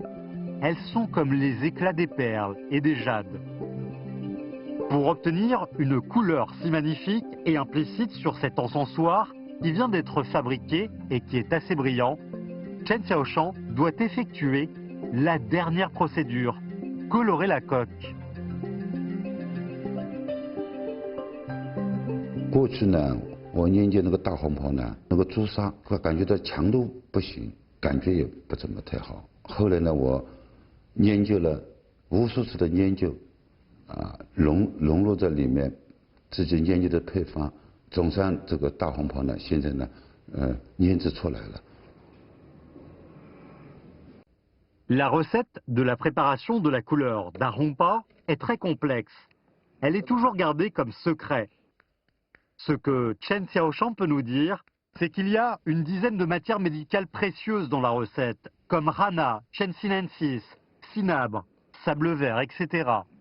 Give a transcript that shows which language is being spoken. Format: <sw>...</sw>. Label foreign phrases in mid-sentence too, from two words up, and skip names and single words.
<fr>Elles sont comme les éclats des perles et des jades. Pour obtenir une couleur si magnifique et implicite sur cet encensoir qui vient d'être fabriqué et qui est assez brillant, Chen Xiaoshan doit effectuer la dernière procédure, colorer la coque.</fr> <zh>过去呢，我研究那个大红袍呢，那个朱砂，我感觉到强度不行，感觉也不怎么太好。后来呢，我研究了无数次的研究，融入在里面，自己研究的配方，总算这个大红袍呢，现在呢，研制出来了。</zh> <fr>La recette de la préparation de la couleur d'Arhongpa est très complexe. Elle est toujours gardée comme secret. Ce que Chen Xiaoshan peut nous dire, c'est qu'il y a une dizaine de matières médicales précieuses dans la recette, comme rana, Chen sinensis, cinabre, sable vert, etc.</fr>